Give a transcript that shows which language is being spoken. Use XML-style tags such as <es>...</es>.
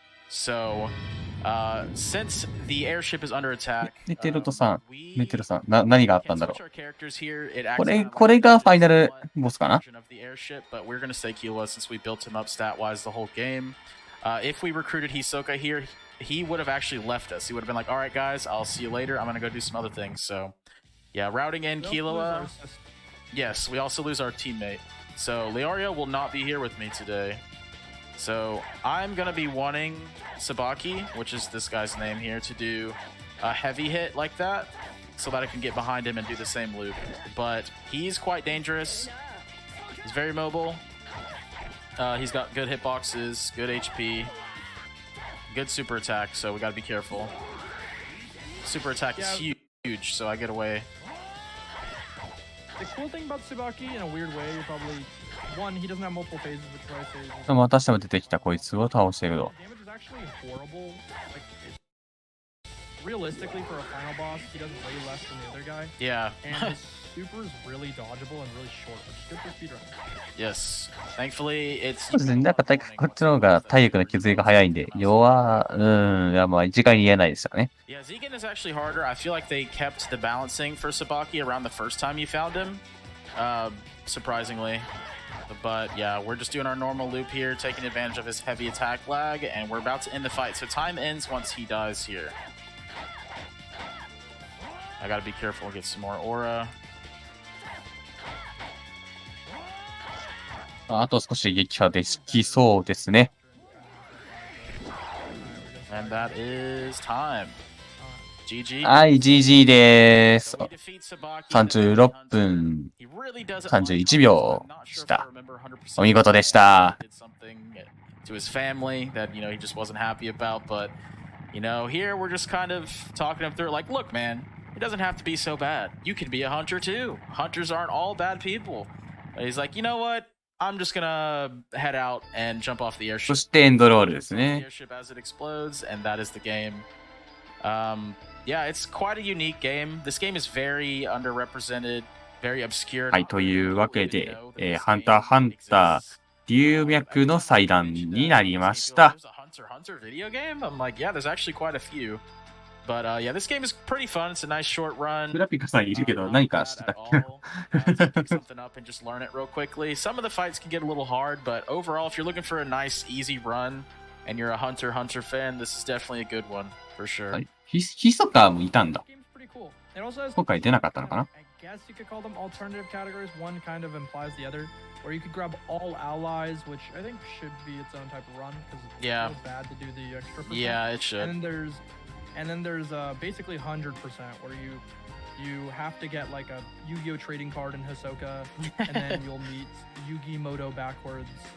<en>So, since the airship is under attack,</en> <ja>ネテロさん、何があったんだろう。う。これがファイナルボスかな。</ja> <en>But we're gonna stay Killua since we built him up stat-wise the whole game. If we recruited Hisoka here, he would have actually left us. He would have been like, all right, guys, I'll see you later. I'm gonna go do some other things. So, yeah, routing in Killua. Yes, we also lose our teammate. So, Leorio will not be here with me today. So, I'm gonna be wanting Sabaki, which is this guy's name here, to do a heavy hit like that, so that I can get behind him and do the same loop. But he's quite dangerous. He's very mobile. He's got good hitboxes, good HP, good super attack, so we gotta be careful. Super attack is huge, so I get away. The cool thing about Tsubaki, in a weird way, probably one, he doesn't have multiple phases, which is why I say.</en> <ja>またしても出てきたこいつを倒してると。</ja> <en>Damage is actually horrible. Like, realistically, for a final boss, he does way less than the other guy. Yeah. And his super is really dodgeable and really short, which is good for speedrun. Yes. Thankfully, it's.</en> <ja>そうですね。なんかこっちの方が体力の削りが早いんで、いやまあ一概に言えないですよね。</ja> <en>Yeah, Zegan is actually harder. I feel like they kept the balancing for Sabaki around the first time you found him. Surprisingly. But yeah, we're just doing our normal loop here, taking advantage of his heavy attack lag, and we're about to end the fight. So time ends once he dies here. I gotta be careful, get some more aura.</en> <ja>あと少し撃破できそうですね。</ja> <en>And that is time. GG.</en> <ja>はい、GG です。36分31秒でした。お見事でした。</ja> <en>To his family that, you know, he just wasn't happy about, but, you know, here we're just kind of talking him through, like, look, man, it doesn't have to be so bad. You can be a hunter too. Hunters aren't all bad people. And he's like, you know what? I'm just gonna head out and jump off the airship.</en> <ja>そしてエンドロールですね。</ja> <en>Airship as it explodes, and that is the game. Yeah, it's quite a unique game. This game is very underrepresented, very obscure.</en> <ja>はい、というわけで、ハンターハンター龍脈の祭壇になりました。</ja> <en>Hunter video game? I'm like, yeah, there's actually quite a few. But yeah, this game is pretty fun. It's a nice short run.</en> <ja>グラピカさんいるけど何かしてたっけ</ja> <en>Pick something up and just learn it real quickly. Some of the fights can get a little hard, but overall, if you're looking for a nice, easy run and you're a Hunter fan, this is definitely a good one for sure.</en> <ja>はい、ヒソカもいたんだ。</ja> <en>Game's pretty cool. It also has,</en> <ja>今回出なかったのかな</ja> <en>I guess you could call them alternative categories. One kind of implies the other. Or you could grab all allies, which I think should be its own type of run because it's Yeah. so bad to do the extra percent. Yeah, it should. And then there's basically 100% where you have to get like a Yu-Gi-Oh trading card in Hisoka, and then you'll meet Yu-Gi-Moto backwards.</en>